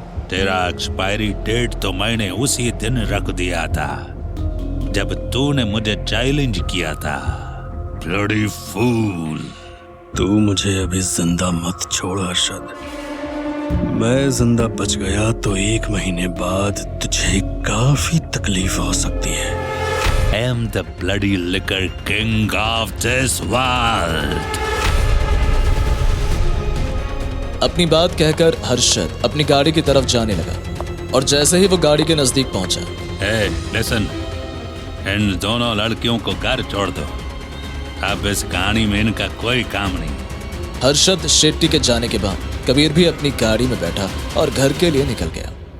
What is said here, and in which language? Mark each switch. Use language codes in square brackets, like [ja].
[hi] तेरा expiry date तो मैंने उसी दिन रख दिया था जब तूने मुझे चैलेंज किया था। [en] Bloody fool. [hi] तू मुझे अभी जिंदा मत छोड़ हर्षद। मैं जिंदा बच गया तो 1 महीने बाद तुझे काफी तकलीफ हो सकती है। [en] I am the bloody liquor king of this world. [hi] अपनी बात कहकर हर्षद अपनी गाड़ी की तरफ जाने लगा और जैसे ही वो गाड़ी के नजदीक पहुंचा, [en] Hey, listen. [hi] इन दोनों लड़कियों को घर छोड़ दो। अब इस कहानी में इनका कोई काम नहीं। हर्षद शेट्टी के जाने के बाद कबीर भी अपनी गाड़ी में बैठा और घर के लिए निकल गया।